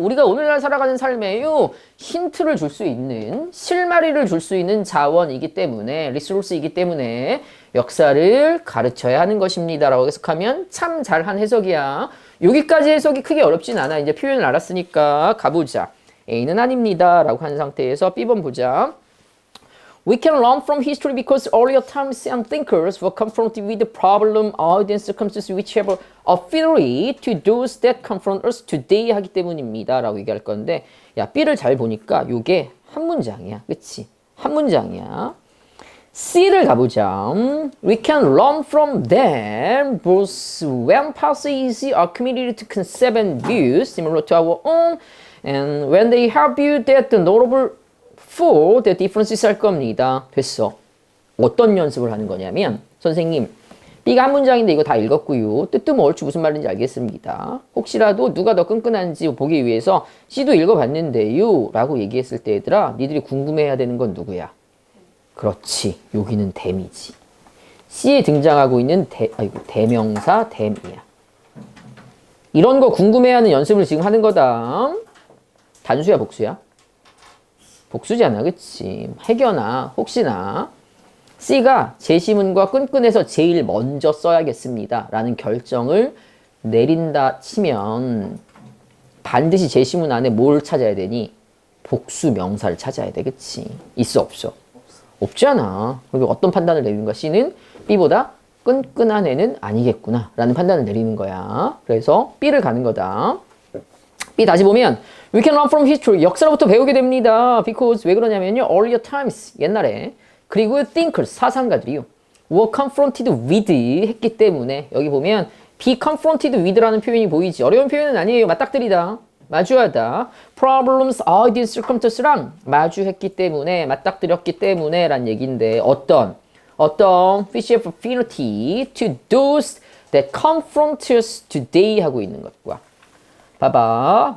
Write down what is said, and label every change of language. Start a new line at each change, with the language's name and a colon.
Korean: 우리가 오늘날 살아가는 삶에요. 힌트를 줄 수 있는, 실마리를 줄 수 있는 자원이기 때문에, 리소스이기 때문에 역사를 가르쳐야 하는 것입니다. 라고 해석하면 참 잘한 해석이야. 여기까지 해석이 크게 어렵진 않아. 이제 표현을 알았으니까 가보자. A는 아닙니다. 라고 한 상태에서 B번 보자.
English: We can learn from history because earlier times and thinkers were confronted with the problem, ideas, and circumstances which have affinity to those that confront us today
Korean: 하기 때문입니다. 라고 얘기할 건데, 야, B를 잘 보니까 이게 한 문장이야. 그치? 한 문장이야. C를 가보자.
English: We can learn from them both when passes are committed to concept and views similar to our own, and when they have views that the notable for the differences
Korean: 할 겁니다. 됐어. 어떤 연습을 하는 거냐면 선생님 B가 한 문장인데 이거 다 읽었고요. 뜻도 뭐 얼추 무슨 말인지 알겠습니다. 혹시라도 누가 더 끈끈한지 보기 위해서 C도 읽어봤는데요 라고 얘기했을 때 얘들아 니들이 궁금해해야 되는 건 누구야? 그렇지. 여기는 them이지. C에 등장하고 있는 대명사 them이야. 이런 거 궁금해하는 연습을 지금 하는 거다. 단수야 복수야? 복수잖아. 그치? 해결나 혹시나 C가 제시문과 끈끈해서 제일 먼저 써야겠습니다 라는 결정을 내린다 치면 반드시 제시문 안에 뭘 찾아야 되니? 복수 명사를 찾아야 돼. 그치? 있어 없어? 없잖아. 그리고 어떤 판단을 내리는 거야? C는 B보다 끈끈한 애는 아니겠구나 라는 판단을 내리는 거야. 그래서 B를 가는 거다. B 다시 보면
English: We can learn from history.
Korean: 역사로부터 배우게 됩니다.
English: Because
Korean: 왜 그러냐면요.
English: Earlier times.
Korean: 옛날에.
English: 그리고 thinkers.
Korean: 사상가들이요.
English: were confronted with
Korean: 했기 때문에 여기 보면
English: be confronted with
Korean: 라는 표현이 보이지. 어려운 표현은 아니에요. 맞닥뜨리다. 마주하다.
English: Problems, ideas, circumstances
Korean: 랑 마주했기 때문에 맞닥뜨렸기 때문에 란 얘기인데 어떤
English: which have affinity to those that confront us today
Korean: 하고 있는 것과 봐봐.